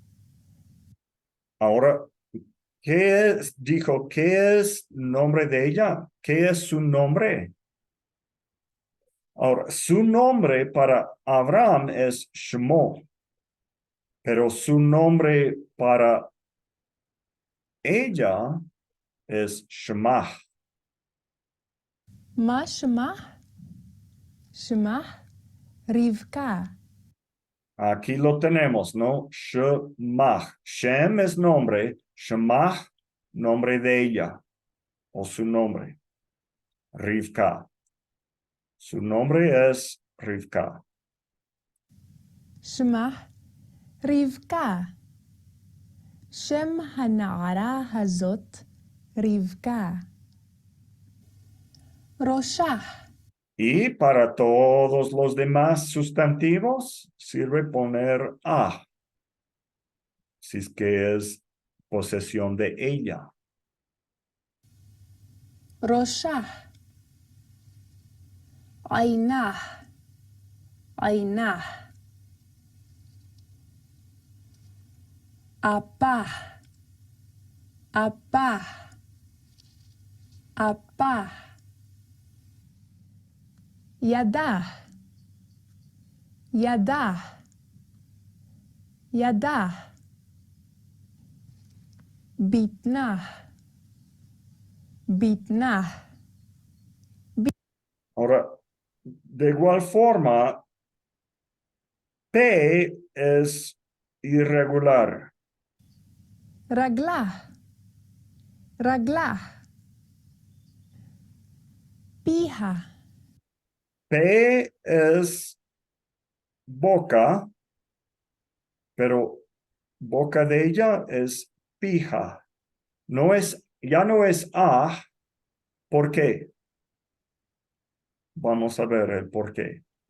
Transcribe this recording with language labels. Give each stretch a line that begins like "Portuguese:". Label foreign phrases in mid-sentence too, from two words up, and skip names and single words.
Spanish: Ahora, dijo, ¿qué es nombre de ella? ¿Qué es su nombre? Ahora, su nombre para Abraham es Shmo, pero su nombre para ella es Shemah.
Hebrew: מה שמה. שמה.
Spanish: Rivka. Aquí lo tenemos, ¿no? Shemach. Shem es nombre. Shemach, nombre de ella. O su nombre. Rivka. Su nombre es Rivka.
Hebrew: שמך רבקה. שם הנערה הזאת רבקה. ראשה.
Spanish: Y para todos los demás sustantivos, sirve poner a. Si es que es posesión de ella.
Hebrew: ראשה. עינה. עינה. אפה. אפה. אפה. ידה. ידה. ידה. בטנה. בטנה.
Spanish: Ahora, de igual forma, P es irregular.
Hebrew: רגלה. רגלה. פיה.
Spanish: P es boca, pero boca de ella es pija. No es, ya no es A. ¿Por qué? Vamos a ver el por qué.